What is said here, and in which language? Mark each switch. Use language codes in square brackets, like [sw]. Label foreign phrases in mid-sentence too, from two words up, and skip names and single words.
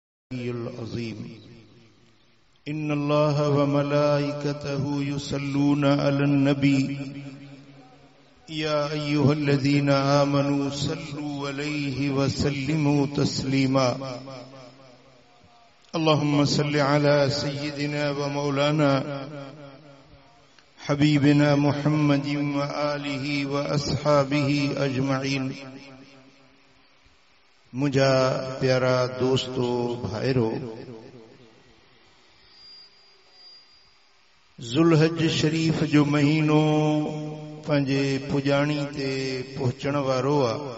[ar] العظيم إن الله وملائكته يصلون على النبي يا أيها الذين آمنوا صلوا عليه وسلموا تسليما اللهم صل على سيدنا ومولانا حبيبنا محمد وآله وأصحابه أجمعين। [sd] मुझा प्यारा दोस्तों भाईरो, ज़ुल्हज शरीफ जो महीनो पंजे पुजाणी ते पहुंचण वारो आ।